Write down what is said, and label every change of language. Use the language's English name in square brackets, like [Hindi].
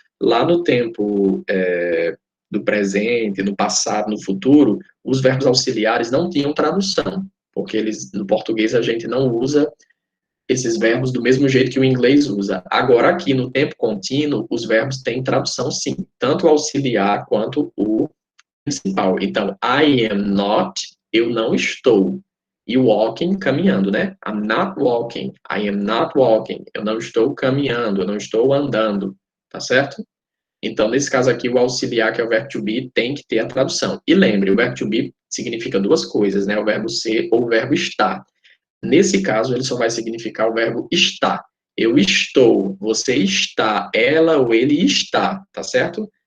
[Portuguese] Lá no tempo do presente, no passado, no futuro, os verbos auxiliares não tinham tradução, porque eles, no português a gente não usa esses verbos do mesmo jeito que o inglês usa. Agora, aqui no tempo contínuo, os verbos têm tradução sim, tanto o auxiliar quanto o principal. Então, [English] I am not, [Portuguese] eu não estou. E walking, caminhando, né? [English] I'm not walking, I am not walking. [Portuguese] Eu não estou caminhando, eu não estou andando, tá certo? Então, nesse caso aqui, o auxiliar, que é o verbo to be, tem que ter a tradução. E lembre, o verbo to be significa duas coisas, né? O verbo ser ou o verbo estar. Nesse caso, ele só vai significar o verbo estar. Eu estou, você está, ela ou ele está, tá certo?